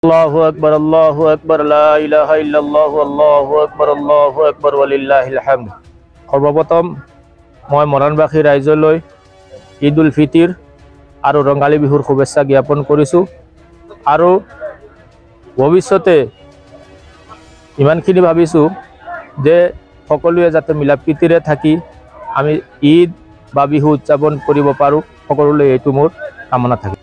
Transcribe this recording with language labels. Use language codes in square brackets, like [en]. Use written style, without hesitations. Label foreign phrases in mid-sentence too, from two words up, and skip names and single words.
[ar] الله أكبر لا إله إلا الله الله أكبر ولله الحمد. [as] সর্বপ্ৰথম মই মৰাণবাসী ৰাইজলৈ ঈদ উল ফিতৰ আৰু ৰঙালী বিহুৰ শুভেচ্ছা জ্ঞাপন কৰিছোঁ। আৰু ভৱিষ্যতে ইমানখিনি ভাবিছোঁ যে সকলোৱে যাতে মিলা প্ৰীতিৰে থাকি আমি ঈদ বা বিহু উদযাপন কৰিব পাৰোঁ, সকলোলৈ এইটো মোৰ কামনা থাকে।